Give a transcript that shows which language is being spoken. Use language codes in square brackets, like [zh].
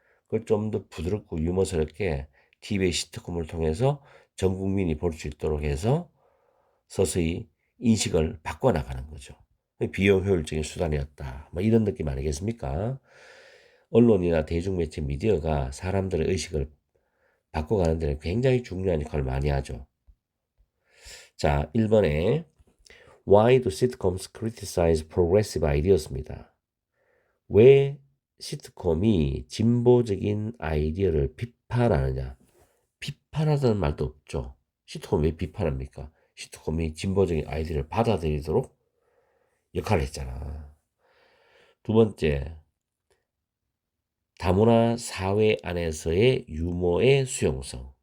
[ko] 그걸 좀 더 부드럽고 유머스럽게 TV의 시트콤을 통해서 전 국민이 볼 수 있도록 해서 서서히 인식을 바꿔나가는 거죠. 비용 효율적인 수단이었다. 뭐 이런 느낌 아니겠습니까? 언론이나 대중매체 미디어가 사람들의 의식을 바꿔가는 데는 굉장히 중요한 역할을 많이 하죠. 자, 1번에 [en] Why do sitcoms criticize progressive ideas [ko] 입니다. 왜 시트콤이 진보적인 아이디어를 비판하느냐? 비판하다는 말도 없죠. 시트콤 왜 비판합니까? 시트콤이 진보적인 아이디어를 받아들이도록 역할을 했잖아. 두 번째, 다문화 사회 안에서의 유머의 수용성.